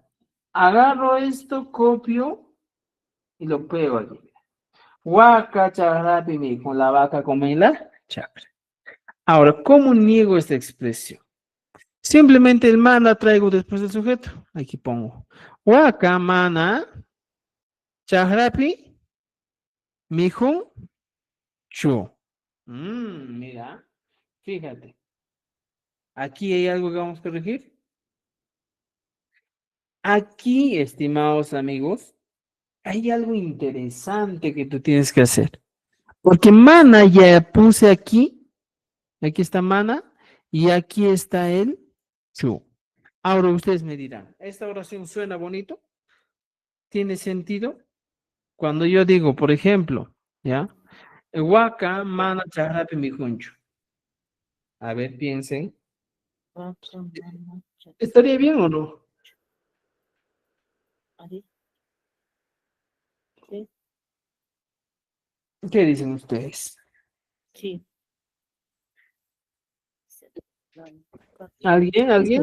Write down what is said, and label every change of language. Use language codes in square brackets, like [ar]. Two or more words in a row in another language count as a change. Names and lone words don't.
[es] Agarro esto, copio y lo pego aquí. [qu] Huaca, charapi, [es] con la vaca come la chacra. Ahora, ¿cómo niego esta expresión? Simplemente el mana traigo después del sujeto. Aquí pongo. [qu] Huaca, mana, charapi, mijun, chu. [es] Mira, fíjate. Aquí hay algo que vamos a corregir. Aquí, estimados amigos, hay algo interesante que tú tienes que hacer. Porque mana ya puse aquí Aquí está mana y aquí está el chu. Ahora ustedes me dirán, ¿esta oración suena bonito? ¿Tiene sentido? Cuando yo digo, por ejemplo, ¿ya? [qu] Waka, mana, charapi, mijuncho. [es] A ver, piensen. ¿Estaría bien o no? ¿Qué dicen ustedes? Sí. ¿Alguien? ¿Alguien?